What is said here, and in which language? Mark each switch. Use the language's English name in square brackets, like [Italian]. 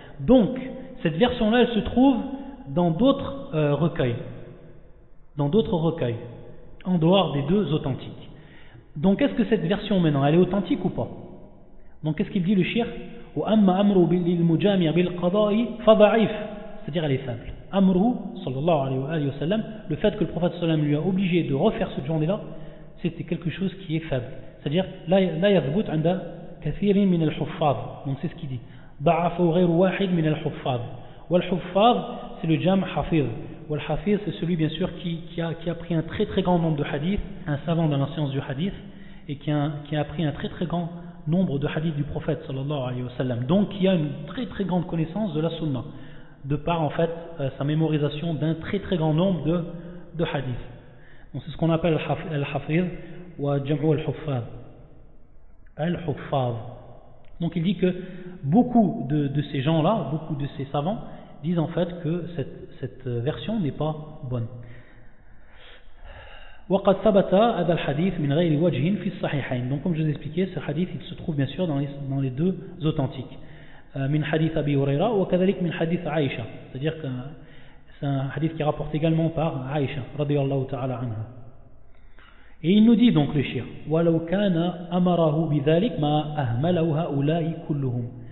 [French] Donc cette version-là, elle se trouve dans d'autres recueils, en dehors des deux authentiques. Donc, est-ce que cette version maintenant, elle est authentique ou pas? Donc, qu'est-ce qu'il dit le shir? [Arabic] وأما أمره للمجامع بالقضاء فضعيف [French] c'est-à-dire elle est faible. Amru, sallallahu alayhi wa sallam, le fait que le prophète sallallahu alayhi wa sallam lui a obligé de refaire cette journée-là, c'était quelque chose qui est faible. C'est-à-dire, [Arabic] la yathbut anda kathirin min al-huffaz. [French] Donc c'est ce qu'il dit. [Arabic] Ba'afu ghayru wahid min al-huffaz. Wal-huffaz, [French] c'est le jam hafiz. Wal-hafiz, c'est celui, bien sûr, qui a pris un très très grand nombre de hadiths, un savant dans la science du hadith, et qui a pris un très très grand nombre de hadiths du prophète sallallahu alayhi wa sallam. Donc qui a une très très grande connaissance de la sunna. De par en fait sa mémorisation d'un très très grand nombre de hadiths. Donc c'est ce qu'on appelle al-hafiz ou jam'u al-huffaz. Al-huffaz. Donc il dit que beaucoup de ces gens-là, beaucoup de ces savants, disent en fait que cette version n'est pas bonne. [Arabic] وقد ثبت هذا الحديث من غير وجه في الصحيحين. [French] Donc comme je vous ai expliqué, ce hadith il se trouve bien sûr dans les deux authentiques. [Arabic] Min hadith Abi Huraira ou كذلك min hadith Aisha, [French] c'est-à-dire que c'est un hadith qui est rapporté également par Aisha radiyallahu ta'ala anha. Et il nous dit donc le shir, [Arabic] wa law kana amarahu bidhalik ma ahmalahu ha'ula'i kulluhum.